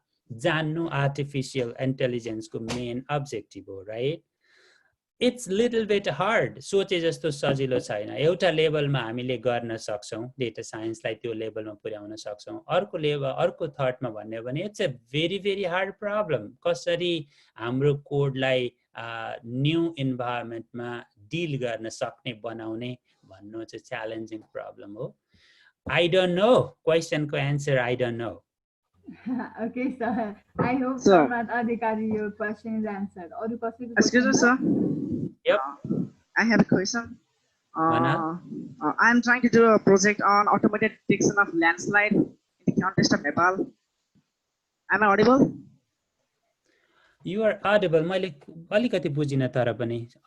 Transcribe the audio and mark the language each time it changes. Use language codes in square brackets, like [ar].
[ne] जान्नु artificial इन्टेलिजेन्सको main objective हो right it's little beet hard सोचे जस्तो सजिलो छैन एउटा लेभलमा हामीले गर्न सक्छौँ डेटा साइन्सलाई त्यो लेभलमा पुर्याउन सक्छौँ अर्को थर्डमा भन्ने हो भने [en] it's a very hard problem [ne] कसरी हाम्रो कोडलाई न्यू इन्भाइरोमेन्टमा डिल गर्न सक्ने बनाउने भन्नु चाहिँ च्यालेन्जिङ प्रब्लम हो I don't know क्वेसनको answer I don't know [en] Okay, sir. I hope Prabhat Adhikari, your question is answered. Excuse me, sir. Yep. I have a question. I'm trying to do a project on automated detection of landslide in the context of Nepal. Am I audible? You are audible. [ne] मैले अलिकति बुझिन तर पनि